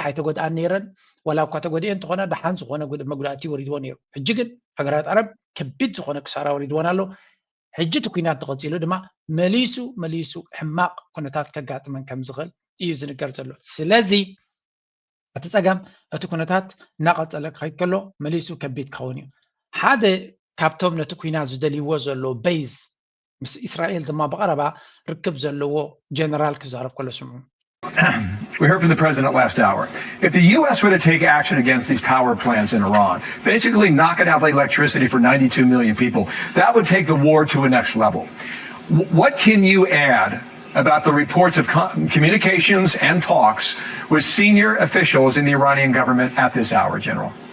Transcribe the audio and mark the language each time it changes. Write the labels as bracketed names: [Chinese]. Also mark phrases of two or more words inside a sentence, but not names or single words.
[Tigrinya] ኣይተጎድኣን ነይረን ወላ እኳ ተጎዲአን እንትኾነ ደሓን ዝኾነ መጉዳእቲ ወሪድዎ ነይሩ ሕጂ ግን ሃገራት ዓረብ ከቢድ ዝኾነ ክሳራ ወሪድዎን ኣሎ ሕጂ እቲ ኩናት ተቐፂሉ ድማ መሊሱ ሕማቕ ኩነታት ከጋጥመን ከም ዝኽእል እዩ ዝንገር ዘሎ ስለዚ እቲ ፀገም እቲ ኩነታት እናቐፀለ ክኸይድ ከሎ መሊሱ ከቢድ ክኸውን እዩ ሓደ ካብቶም ነቲ ኩናት ዝደልይዎ ዘሎ ቤዝ ምስ እስራኤል ድማ በቀረባ ርክብ ዘለዎ ጀነራል ክዛረብ ከሎ ስምዑ [English] We heard from the president last hour. If the U.S. were to take action against these power plants in Iran, basically knocking out the electricity for 92 million people, that would take the war to a next level. What can you add about the reports of communications and talks with senior officials in the Iranian government at this hour, General?